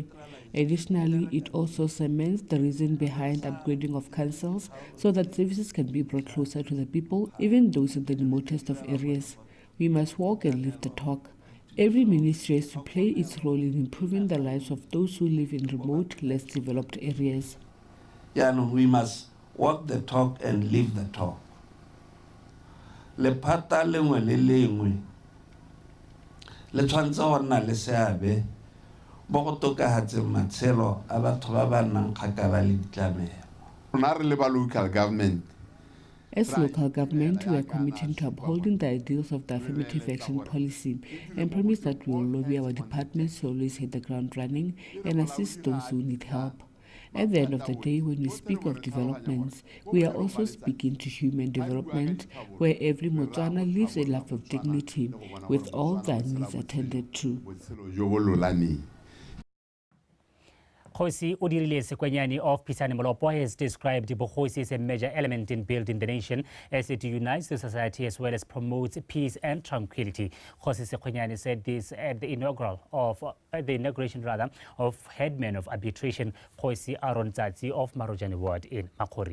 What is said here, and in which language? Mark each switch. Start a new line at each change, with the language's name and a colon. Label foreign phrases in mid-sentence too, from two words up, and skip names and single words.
English: Additionally, it also cements the reason behind upgrading of councils so that services can be brought closer to the people, even those in the remotest of areas. We must walk and live the talk. Every ministry has to play its role in improving the lives of those who live in remote, less developed areas. Yeah, no, we must walk the talk and live the talk.
Tswana: Le pata lengwe le lengwe le tshwantse go nna le seabe bo go tokagatse matshelo a batho ba ba nnang kgakala le ditlamelo. Rona re le ba
English: local government. As local government, we are committing to upholding the ideals of the affirmative action policy and promise that we will lobby our departments to always hit the ground running and assist those who need help. At the end of the day, when we speak of developments, we are also speaking to human development, where every Motswana lives a life of dignity with all their needs attended to.
Tswana: Kgosi o dirile
English: Sekwenyane of Pisane Molopo has described Bogosi as a major element in building the nation as it unites the society as well as promotes peace and tranquility. Kgosi Sekwenyane said this at the inauguration of headman of arbitration Kgosi Aaron Tsatsi of Marojane Ward in Makori.